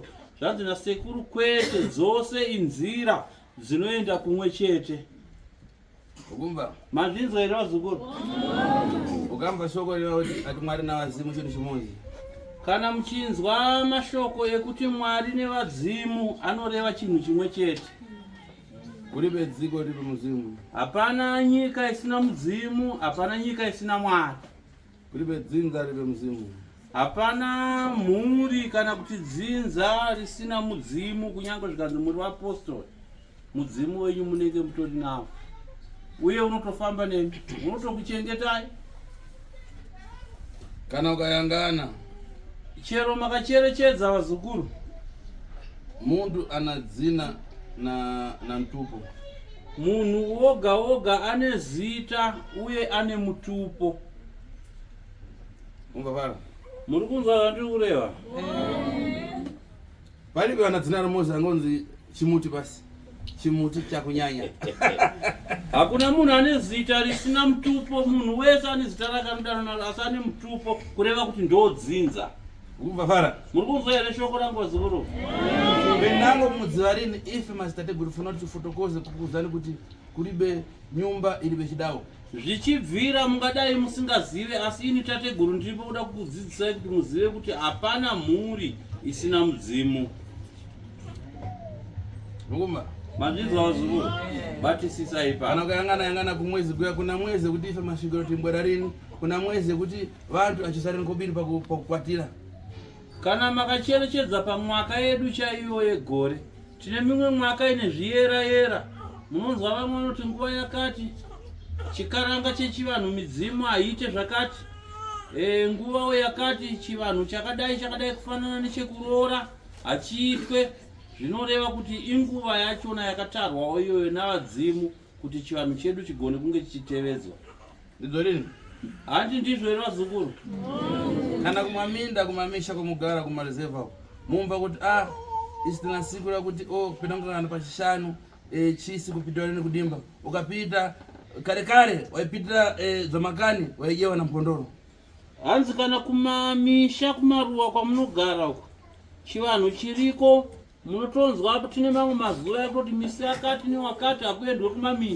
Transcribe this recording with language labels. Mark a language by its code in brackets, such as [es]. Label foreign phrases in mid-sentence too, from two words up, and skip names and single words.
[sn] Zvanzi naSekuru kwete, dzose inzira dzinoenda kumwe chete. [nyu] Ukumva? [sn] Mazvinzwa here vazukuru? [nyu] Ukamba shoko ati Mwari navazimu chinhu chimodzi. [sn] Kana muchinzwa mashoko ekuti Mwari nevadzimu anoreva chinhu chimwe chete. [nyu] Kulibe dziko ripe muzimu. [sn] Hapana nyika isina mudzimu, hapana nyika isina Mwari. [nyu] Kulibe dzinza ripe muzimu. [sn] Hapana mhuri kana kuti dzinza risina mudzimu, kunyange zvikanzi muri vaapostoli. Mudzimu wenyu munenge mutori nawo. Uye unotofamba nemi, unotokuchengetai. [nyu] Kana ukayangana [sn] Chero makacherechedza vazukuru, [nyu] mundu ana dzina na mtupo. [sn] Munhu woga woga ane zita uye ane mutupo. [nyu] Umva pala. [sn] Muri kunzwa zvandiri kureva? [nyu] Palibe ana dzina rimodzi angonzi chimuti basi. [sn] Chimuti chakunyanya. Hakuna munhu ane zita risina mutupo. Munhu wese ane zita rakanodana asi ane mutupo, kureva kuti ndodzinza. [nyu] Umva pala. [sn] Muri kunzwa here shoko rangu vazukuru? [nyu] Benango mudzivarini ife mazitateguru funa kuti tifotokoze kukuudzani kuti kulibe nyumba ilibe chidawo. [sn] Zvichibvira mungadai musingazive, asi ini tateguru ndiripo kuda kukudzidzisai kuti muzive kuti hapana mhuri isina mudzimu. [nyu] Ngumba. [sn] Mazvinzwa vazukuru? Batisisai pa. [nyu] Kana ukayangana kumwezi kuya kuna mwezi kuti ife masvikiro timbwera rini, kuna mwezi kuti vantu achisarira nkobiri pakukwatira. [sn] Kana makacherechedza pamwaka yedu chaiyo yegore, tine mimwe mwaka ine zviyera yera. Munonzwa vamwe vanoti nguva yakati chikaranga chechivanhu midzimu haite zvakati. Nguva yakati chivanhu chakadai kufanana nechekuroora hachiitwe. Zvinoreva kuti inguva yachona yakatarwawo iyoyo navadzimu kuti chivanhu chedu chigone kunge chichitevedzwa. Ndidzo rini? Handi ndizvo here vazukuru? [nyu] Kana kumaminda kumamisha kumugara kumarezeva mumva kuti isi tina siku rakuti kupita mukangana pachishanu chisi kupita rini kudimba. Ukapita kare waipitira Zvamakani waijewa na mpondoro. [sn] Hanzi kana kumamisha kumaruwa kwamunogara uko chivanhu chiriko, munotonzwa tine mamwe mazuva ekutoti misi yakati newakati hakuendwe kumaminda.